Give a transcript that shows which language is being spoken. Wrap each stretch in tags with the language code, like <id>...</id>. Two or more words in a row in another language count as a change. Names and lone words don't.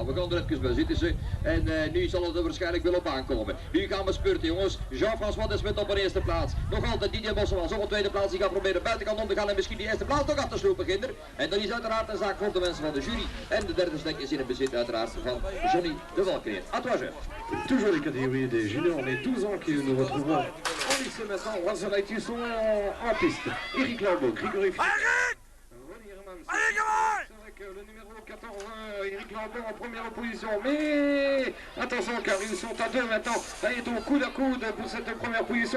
<nl>We gaan er even bij zitten ze. En nu zal het er waarschijnlijk wel op aankomen. Nu gaan we spurten jongens. Jean-François Desmet op een eerste plaats. Nog altijd Didier Mosselmans op een tweede plaats. Die gaat proberen buitenkant om te gaan en misschien die eerste plaats nog af te slopen beginnen. En dat is uiteraard een zaak voor de mensen van de jury. En de derde stek is in het bezit uiteraard van Johnny de Valkenier.</nl> <fr>À toi, Jeff. Toujours les catégories des juniors, les 12 ans que nous retrouvons en lycée maintenant. On va sur la sont en piste. Eric Lambeau, Grégory René Hermans. C'est vrai que le numéro 14, Eric Lambeau en première position. Mais attention car ils sont à 2 maintenant. Là, il est au coude à coude pour cette première position.</fr>